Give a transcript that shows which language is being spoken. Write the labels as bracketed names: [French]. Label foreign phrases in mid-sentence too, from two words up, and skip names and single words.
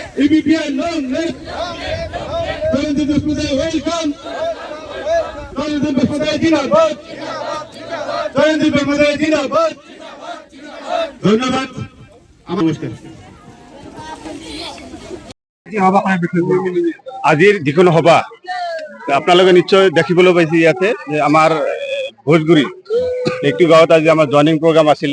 [English] EBPN long live. Jonathan Besmudai welcome. [Assamese] Jonathan Besmudai জিন্দাবাদ. Jonathan Besmudai জিন্দাবাদ. ধন্যবাদ। নমস্কার। আজিৰ যিকোনো সভা আপোনালোকে নিশ্চয় দেখিবলৈ পাইছে ইয়াতে যে আমাৰ ভোজগুৰি একটি গাঁৱত আজি আমাৰ [English] joining program [Assamese] আছিলে।